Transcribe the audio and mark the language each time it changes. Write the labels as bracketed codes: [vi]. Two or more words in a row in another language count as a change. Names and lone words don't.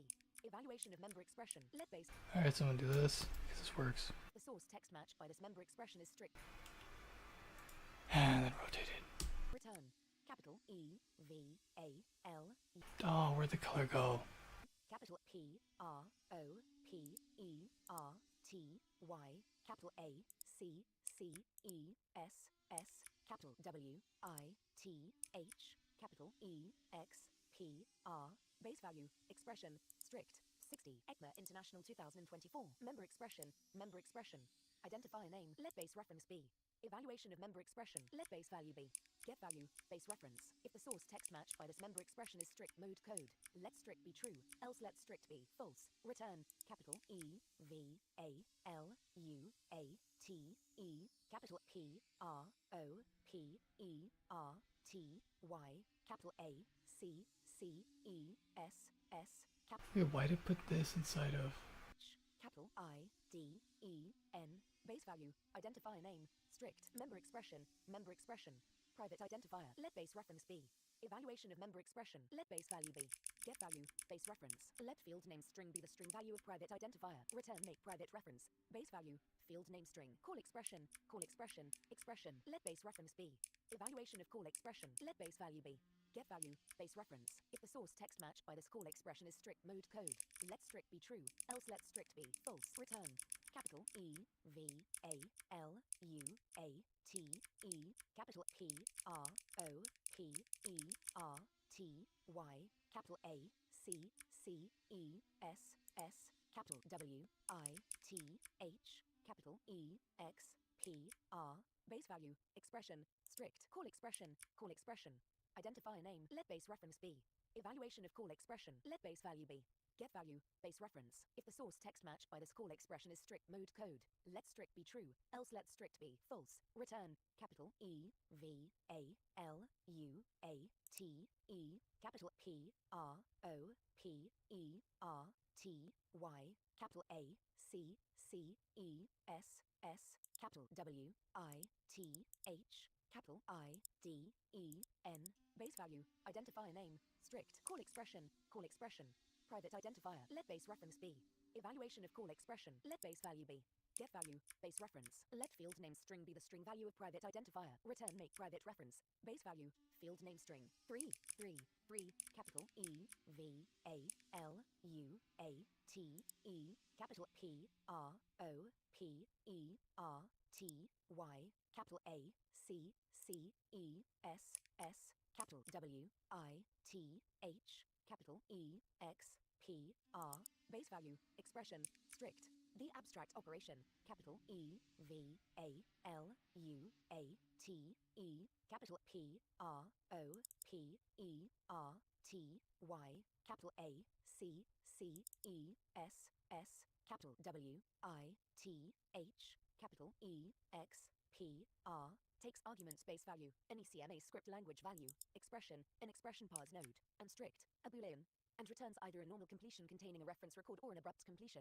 [en] Evaluation of member expression. Let base. Alright, so I'm gonna do this, because this works. The source text match by this member expression is strict. And then rotate it. Return. Capital E, V, A, L, E. Oh, where'd the color go? Capital P, R, O, P, E, R, T, Y. Capital A, C, C, E, S, S. Capital W, I, T, H. Capital E, X, P, R. Base value. Expression. Strict. 60. ECMA International 2024. Member expression. Member expression. Identifier name. Let base reference B. Evaluation of member expression. Let base value B. Get value. Base reference. If the source text match by this member expression is strict mode code, let strict be true, else let strict be false. Return. Capital E, V, A, L, U, A, T, E. Capital P, R, O, P, E, R, T, Y. Capital A, C, C, E, S, S. Wait, why did I put this inside of? Capital I, D, E, N. Base value. Identifier name. Strict. Member expression. Member expression. Private identifier. Let base reference B. Evaluation of member expression. Let base value B. Get value. Base reference. Let field name string be the string value of private identifier. Return make private reference. Base value. Field name string. Call expression. Call expression. Expression. Let base reference B. Evaluation of call expression. Let base value B. Get value. Base reference. If the source text match by this call expression is strict mode code, let strict be true, else let strict be false. Return. Capital E, V, A, L, U, A, T, E. Capital P, R, O, P, E, R, T, Y. Capital A, C, C, E, S, S. Capital W, I, T, H. Capital E, X, P, R. Base value. Expression. Strict. Call expression. Call expression. Identifier name. Let base reference B. Evaluation of call expression. Let base value B. Get value. Base reference. If the source text match by this call expression is strict mode code, let strict be true, else let strict be false. Return. Capital E, V, A, L, U, A, T, E. Capital P, R, O, P, E, R, T, Y. Capital A, C, C, E, S, S. Capital W, I, T, H. Capital I, D, E, N. Base value. Identifier name. Strict. Call expression. Call expression. Private identifier. Let base reference B. Evaluation of call expression. Let base value B. Get value. Base reference. Let field name string be the string value of private identifier. Return make private reference. Base value. Field name string. 3, 3, 3. Capital E, V, A, L, U, A, T, E. Capital P, R, O, P, E, R, T, Y. Capital A, C, C, E, S, S. Capital W, I, T, H. Capital E, X, P, R. Base value. Expression. Strict. The abstract operation. Capital E, V, A, L, U, A, T, E. Capital P, R, O, P, E, R, T, Y. Capital A, C, C, E, S, S. Capital W, I, T, H. Capital E, X, P, R. Takes argument space value, any CMA script language value, expression, an expression parse node, and strict, a boolean, and returns either a normal completion containing a reference record or an abrupt completion.